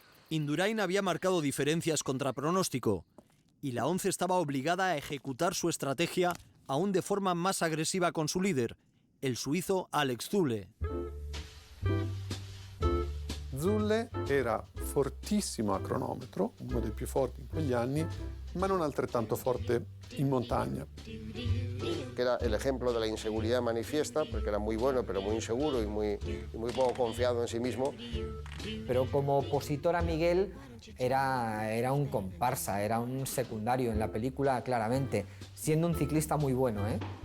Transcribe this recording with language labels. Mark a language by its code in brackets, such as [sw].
[es] Indurain había marcado diferencias contra pronóstico y la ONCE estaba obligada a ejecutar su estrategia aún de forma más agresiva con su líder, el suizo Alex Zülle. [it] Zülle era fortissimo a cronometro, uno dei più forti in quegli anni, ma non altrettanto forte in montagna. [es] Que era el ejemplo de la inseguridad manifiesta, porque era muy bueno, pero muy inseguro y muy poco confiado en sí mismo. Pero como opositor a Miguel era un comparsa, era un secundario en la película claramente, siendo un ciclista muy bueno, ¿eh?